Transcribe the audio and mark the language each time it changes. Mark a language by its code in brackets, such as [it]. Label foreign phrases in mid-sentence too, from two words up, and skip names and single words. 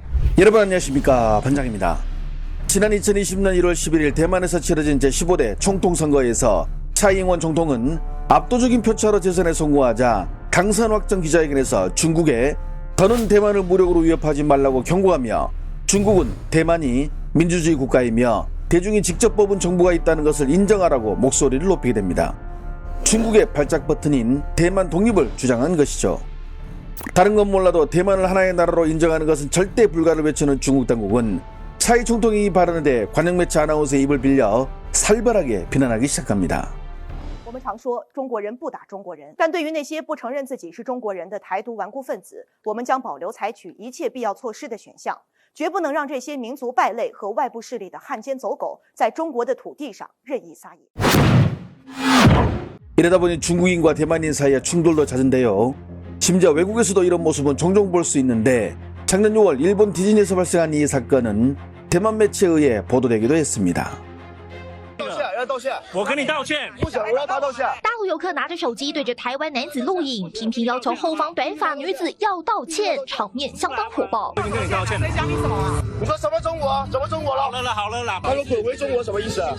[ko] 여러분 안녕하십니까, 반장입니다. 지난 2020년 1월 11일 대만에서 치러진 제15대 총통선거에서 차이잉원 总统은 압도적인 표차로 재선에 성공하자 당선 확정 기자회견에서 중국에 더는 대만을 무력으로 위협하지 말라고 경고하며 중국은 대만이 민주주의 국가이며 대중이 직접 뽑은 정부가 있다는 것을 인정하라고 목소리를 높이게 됩니다. 중국의 발작 버튼인 대만 독립을 주장한 것이죠. 다른 건 몰라도 대만을 하나의 나라로 인정하는 것은 절대 불가를 외치는 중국 당국은 차이 총통이 이 발언에 대해 관영매체 아나운서의 입을 빌려 살벌하게 비난하기 시작합니다. [zh] 我们常说中国人不打中国人，但对于那些不承认自己是中国人的台独顽固分子，我们将保留采取一切必要措施的选项，绝不能让这些民族败类和外部势力的汉奸走狗在中国的土地上任意撒野。 [ko] 이러다 보니 중국인과 대만인 사이의 충돌도 잦은데요. 심지어 외국에서도 이런 모습은 종종 볼 수 있는데 작년 6월 일본 디즈니에서 발생한 이 사건은 대만 매체에 의해 보도되기도 했습니다. [zh] 要道歉，我跟你道歉。不想我要他道歉。大陆游客拿着手机对着台湾男子录影，频频要求后方短发女子要道歉，场面相当火爆。我已经跟你道歉了。谁讲你什么啊？你说什么中国？什么中国了？好了啦。他说滚回中国什么意思啊？